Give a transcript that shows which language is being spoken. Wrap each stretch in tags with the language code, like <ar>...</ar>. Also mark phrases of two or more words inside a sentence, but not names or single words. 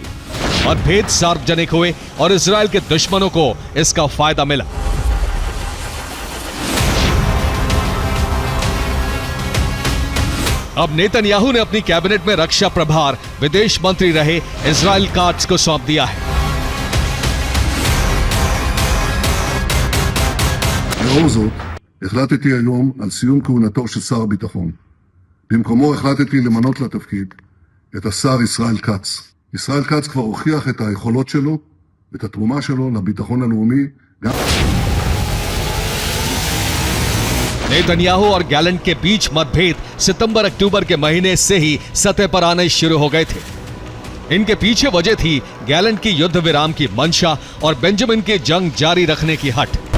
<hi>मतभेद सार्वजनिक हुए और इजराइल के दुश्मनों को इसका फायदा मिला। अब नेतन्याहू ने अपनी कैबिनेट में रक्षा प्रभार विदेश मंत्री रहे इजराइल काट्ज को सौंप दिया है।</hi> <he>לאור זאת, החלטתי היום על סיום כהונתו של שר הביטחון. במקומו החלטתי למנות לתפקיד את השר ישראל כץ. ישראל כץ כבר הוכיח את היכולות שלו את התרומה שלו לביטחון הלאומי גם...</he> <hi>नेतन्याहू और गैलेंट के बीच मतभेद सितंबर-अक्टूबर के महीने से ही सतह पर आने शुरू हो गए थे। इनके पीछे वजह थी गैलेंट की युद्ध विराम की मंशा और बेंजामिन की जंग जारी रखने की हट।</hi>